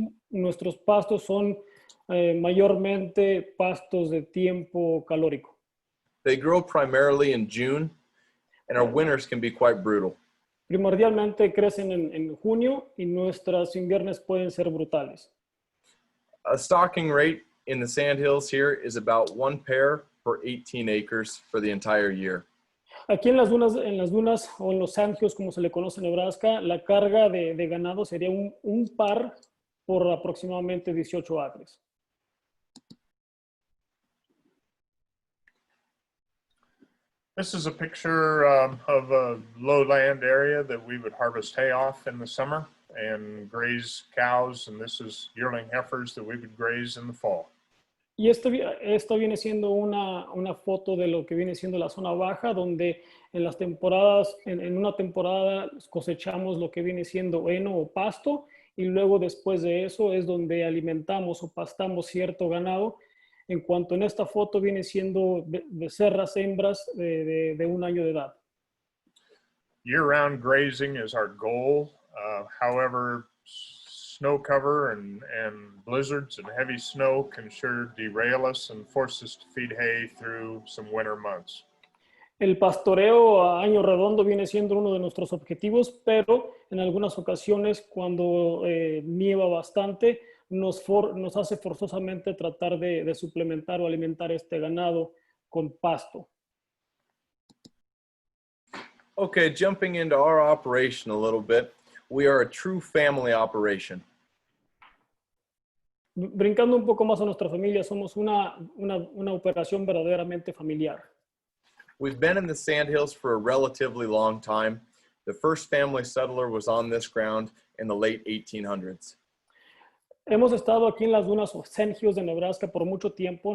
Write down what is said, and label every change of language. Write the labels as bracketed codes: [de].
[es] Nuestros pastos son mayormente pastos de tiempo calórico. [en] They grow primarily in June, and our winters can be quite brutal. [es] Primordialmente crecen en junio y nuestros inviernos pueden ser brutales. [en] A stocking rate in the sandhills here is about 1 pair per 18 acres for the entire year. [es] Aquí en las dunas o en los sandhills, como se le conoce en Nebraska, la carga de ganado sería un par por aproximadamente 18 acres. [en] This is a picture of a lowland area that we would harvest hay off in the summer and graze cows, and this is yearling heifers that we would graze in the fall. [es] Y esto viene siendo una foto de lo que viene siendo la zona baja, donde en las temporadas, en una temporada cosechamos lo que viene siendo heno o pasto, y luego después de eso es donde alimentamos o pastamos cierto ganado. En cuanto en esta foto viene siendo becerras hembras de 1 año de edad. [en] Year-round grazing is our goal. However, snow cover and blizzards and heavy snow can sure derail us and force us to feed hay through some winter months. [es] El pastoreo a año redondo viene siendo uno de nuestros objetivos, pero en algunas ocasiones cuando nieva bastante, nos hace forzosamente tratar de suplementar o alimentar este ganado con pasto. [en] Okay, jumping into our operation a little bit, we are a true family operation. [es] Brincando un poco más a nuestra familia, somos una operación verdaderamente familiar. [en] We've been in the sandhills for a relatively long time. The first family settler was on this ground in the late 1800s. [es] Hemos estado aquí en las dunas o sandhills de Nebraska por mucho tiempo.